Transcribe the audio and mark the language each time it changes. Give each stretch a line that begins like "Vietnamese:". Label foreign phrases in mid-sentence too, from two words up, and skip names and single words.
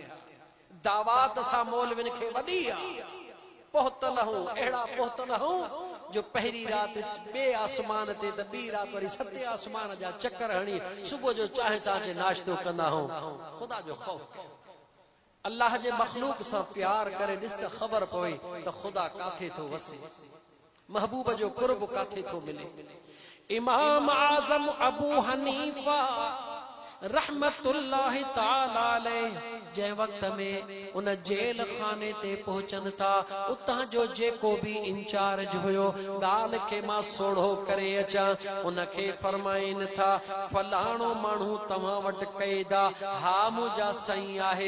Sindhi: दावात सा मौलविन खे वॾी आ, पहुतल हूं, अहिड़ा पहुतल हूं जो पहिरीं रात ॿिए आसमान ते त ॿी रात वरी सते आसमान जा चक्कर हणी सुबुह जो चांहि सां अचे नाश्तो कंदा हूं। ख़ुदा जो ख़ौफ, अल्लाह जे मखलूक सां प्यार करे ॾिस त ख़बर पवे त ख़ुदा काथे थो वसे, महबूब जो कुर्ब काथे थो मिले। इमाम आज़म अबू हनीफा
Arabic: رحمة الله تعالى عليه
Sindhi: जंहिं वक्त में उन जेल खाने ते पहुचन था, उतां जो जेको भी इंचार्ज हुयो, ॻाल्हि खे मां सोढ़ो करे अचां, उनखे फरमाइन था, फलाणो माण्हू तव्हां वटि क़ैदा? हा मुंहिंजा साईं आहे।